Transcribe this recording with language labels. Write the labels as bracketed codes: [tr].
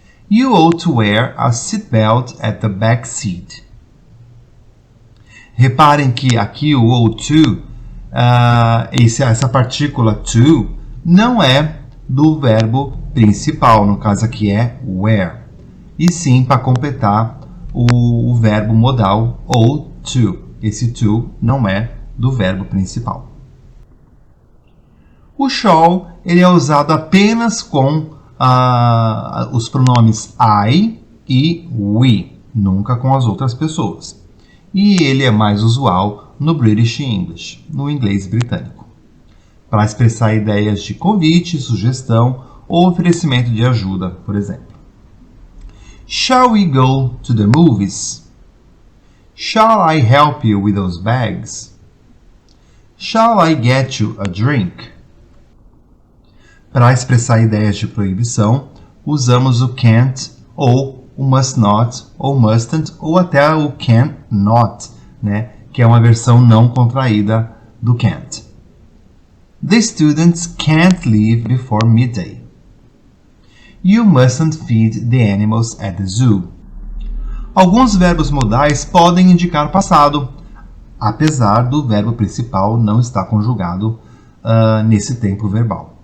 [en] You ought to wear a seatbelt at the back seat. [pt] Reparem que aqui o ought to, essa partícula to, não é do verbo principal, no caso aqui é wear, e sim para completar o verbo modal ought to. Esse to não é do verbo principal. O shall ele é usado apenas com os pronomes I e we, nunca com as outras pessoas. E ele é mais usual no British English, no inglês britânico, para expressar ideias de convite, sugestão ou oferecimento de ajuda, por exemplo. [en] Shall we go to the movies? Shall I help you with those bags? Shall I get you a drink? [pt] Para expressar ideias de proibição, usamos o can't ou o must not ou mustn't ou até o can not, né? Que é uma versão não contraída do can't. [en] The students can't leave before midday. You mustn't feed the animals at the zoo. [pt] Alguns verbos modais podem indicar passado, apesar do verbo principal não estar conjugado nesse tempo verbal.